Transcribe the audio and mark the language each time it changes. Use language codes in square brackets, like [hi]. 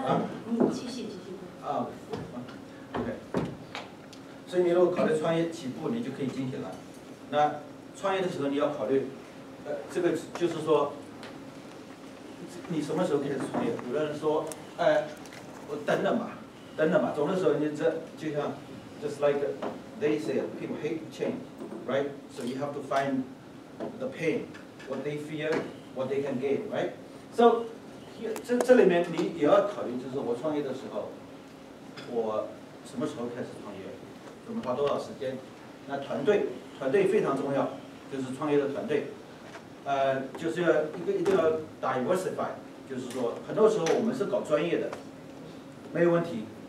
[zh] 啊，继续。啊 ，OK。所以你如果考虑创业起步，你就可以进去了。那创业的时候你要考虑，这个就是说，你什么时候开始创业？有的人说，我等等吧。总的时候你这就像 [en] just like they say, people hate change, right? So you have to find the pain, what they fear, what they can gain, right? [zh] So 这里面你也要考虑，就是我创业的时候，我什么时候开始创业，我们花多少时间？那团队非常重要，就是创业的团队，就是要一定要 diversify， 就是说很多时候我们是搞专业的，没有问题。